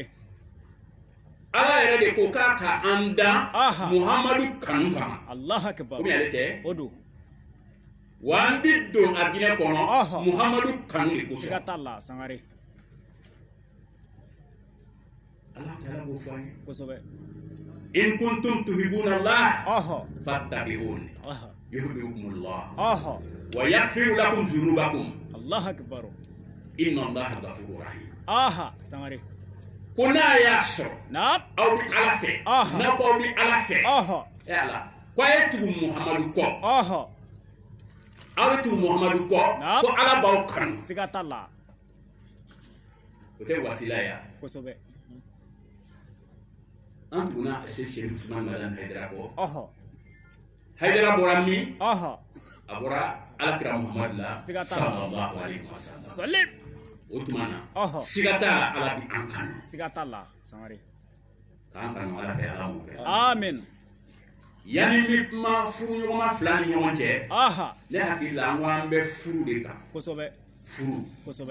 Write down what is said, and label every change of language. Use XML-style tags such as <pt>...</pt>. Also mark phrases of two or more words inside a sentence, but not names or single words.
<bm>Ala yɛrɛ de ko k'a ka an dan Muhamadu kanu kama</bm> <ar>الله أكبر</ar> <bm>komi ale tɛ o don wa an bi don a diinɛ kɔnɔ Muhamadu kanu de kosɔn siga t'a la Sangare Ala Taala b'o fɔ an ye kosɛbɛ</bm> <ar>إن كنتم تحبون الله فاتبعوني يحببكم الله ويغفر لكم ذنوبكم الله أكبر إن الله غفور رحيم</ar> <bm>Sangare ko n'a y'a sɔrɔ aw bɛ Ala fɛ n'a ko aw bɛ Ala fɛ e Ala ko a ye tugu Muhamadu kɔ aw bɛ tugu Muhamadu kɔ ko Ala b'aw kanu siga t'a la o tɛ wasila ye kosɛbɛ an tuguna Sɛki Usumani Madani Hayidara kɔ Hayidara bɔra min a bɔra Alakira Muhamadu la</bm> <ar>صلى الله عليه وسلم</ar> <bm>o tuma na siga t'a la Ala bɛ an kanu siga t'a la Sangare k'an kanu Ala fɛ Ala m'o kɛ amen yanni n bɛ kuma furu ɲɔgɔnma fila ni ɲɔgɔn cɛ ne hakili la an ko an bɛ furu de kan kosɛbɛ furu kosɛbɛ</bm>